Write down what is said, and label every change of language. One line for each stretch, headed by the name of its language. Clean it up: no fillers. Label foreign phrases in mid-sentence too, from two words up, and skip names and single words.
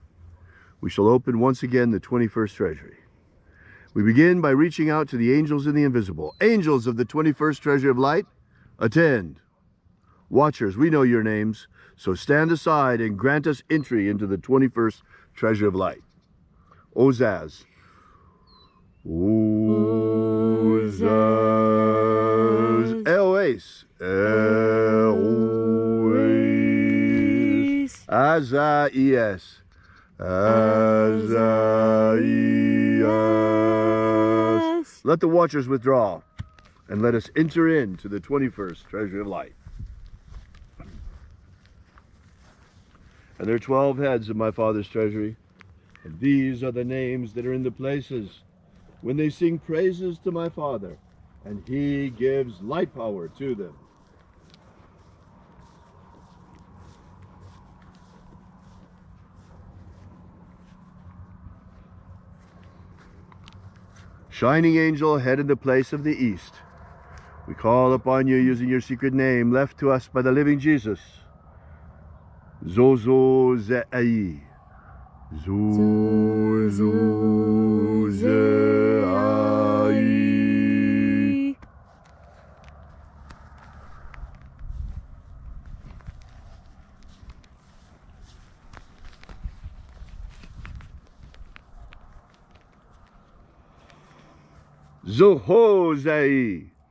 English: We shall open once again the 21st Treasury. We begin by reaching out to the angels in the invisible. Angels of the 21st Treasury of Light, attend. Watchers, we know your names, so stand aside and grant us entry into the 21st Treasury of Light. Ozaz. Ozaz. Eloise. Eloise. Azaias. Azaias. Let the watchers withdraw. and let us enter into the 21st treasury of light. And there are 12 heads of my Father's treasury, and these are the names that are in the places when they sing praises to my Father, and he gives light power to them. Shining angel, head in the place of the east, we call upon you using your secret name left to us by the living Jesus. Zozo Ze'ai. Zozo Ze'ai. Zohozai.